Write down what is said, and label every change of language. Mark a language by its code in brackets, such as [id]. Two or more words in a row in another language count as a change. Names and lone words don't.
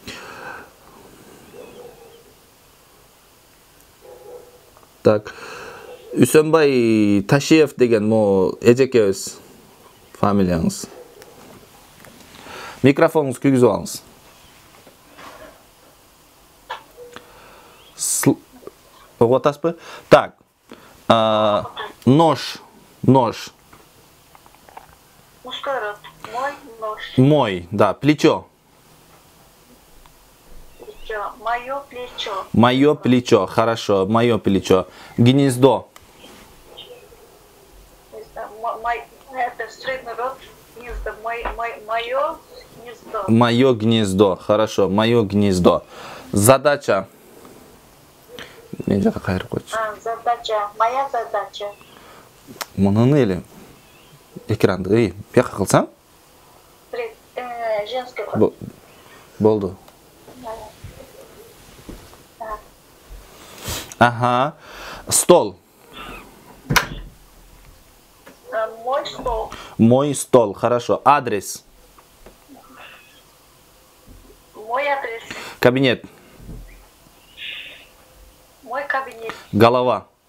[ky] Так. Үсөнбай Ташиев деген мо эжекебиз фамилияңыз. Микрофонуңузду күйгүзүп алыңыз. Угуп атасызбы? [ru] Так. Нож. Мужской род. Мой нож. Мой, да, плечо. Мое плечо. Мое плечо, хорошо, мое плечо. Гнездо. Это средний род. Гнездо. Мое гнездо. Мое гнездо, хорошо, мое гнездо. Задача. Задача. Моя задача. [ky] Мунун эле. Экранды, бияка кылсам? [ru] Женский род. [ky] Болду. Ага. [ru] Стол. Мой стол. Мой стол, хорошо. Адрес. Мой адрес. Кабинет. Мой кабинет. Голова.